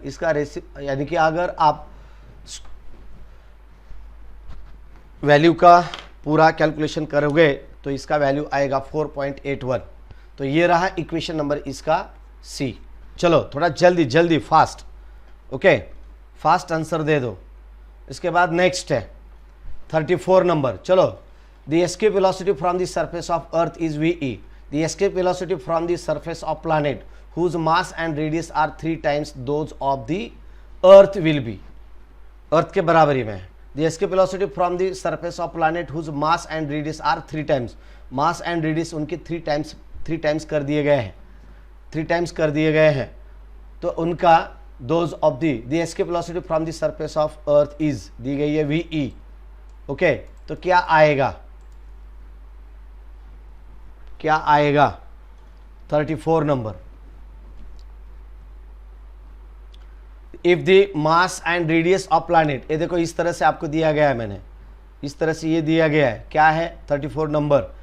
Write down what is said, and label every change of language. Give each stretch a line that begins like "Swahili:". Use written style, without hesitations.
Hindi: इसका रेसिप यानी कि अगर आप वैल्यू का पूरा कैलकुलेशन करोगे तो इसका वैल्यू आएगा 4.81। तो ये रहा इक्वेशन नंबर इसका सी। चलो थोड़ा जल्दी जल्दी फास्ट, ओके फास्ट आंसर दे दो। इसके बाद नेक्स्ट है 34 नंबर। चलो,
English: The escape velocity from the surface of earth is VE। The escape velocity from the surface of planet whose mass and radius are 3 times those of the earth will be।
Hindi: अर्थ के बराबरी में
English: the escape velocity from the surface of planet whose mass and radius are 3 times, mass and radius
Hindi: उनके 3 times कर दिए गए हैं,
English: 3 times कर दिए गए हैं।
Hindi: तो उनका
English: those of the escape velocity from the surface of earth is
Hindi: दी गई है
English: VE।
Hindi: ओके, तो क्या आएगा, क्या आएगा 34 number.
English: if the mass and radius of planet,
Hindi: ये देखो इस तरह से आपको दिया गया है, मैंने इस तरह से ये दिया गया है, क्या है 34 नंबर।